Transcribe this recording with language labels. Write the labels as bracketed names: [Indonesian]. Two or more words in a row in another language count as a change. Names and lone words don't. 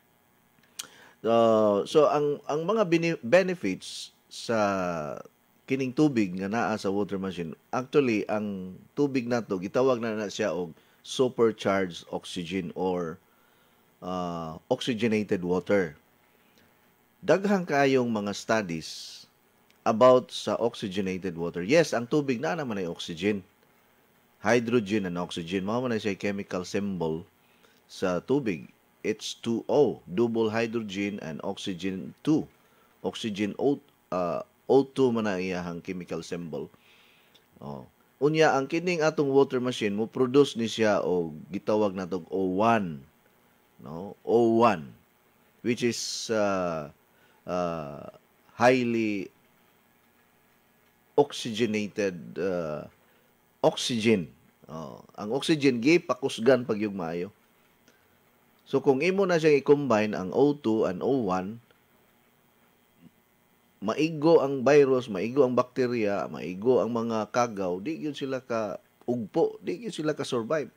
[Cebuano] So ang mga benefits sa kining tubig nga naa sa [English] water machine, [Cebuano] actually ang tubig nato gitawag na siya og [English] supercharged oxygen or oxygenated water. [Cebuano] Daghang kayong mga studies about sa [English] oxygenated water. [Filipino] Yes, ang tubig na naman ay oxygen. [English] Hydrogen and oxygen, [Cebuano] mao man siya [English] chemical symbol [Cebuano] sa tubig. [English] H2O, double hydrogen and oxygen 2. [Cebuano] Oxygen O2 man na iyahang [English] chemical symbol. [Cebuano] Unya ang kining atong [English] water machine [Cebuano] mo produce ni siya og gitawag natong O1. No? [English] O1 which is highly oxygenated oxygen. [Cebuano] Ang oxygen gipakusgan pag yung maayo. So kung imo na siyang i-combine ang O2 and O1, maigo ang virus, maigo ang bakterya, maigo ang mga kagaw, di gyud sila ka ugpo, di gyud sila ka survive.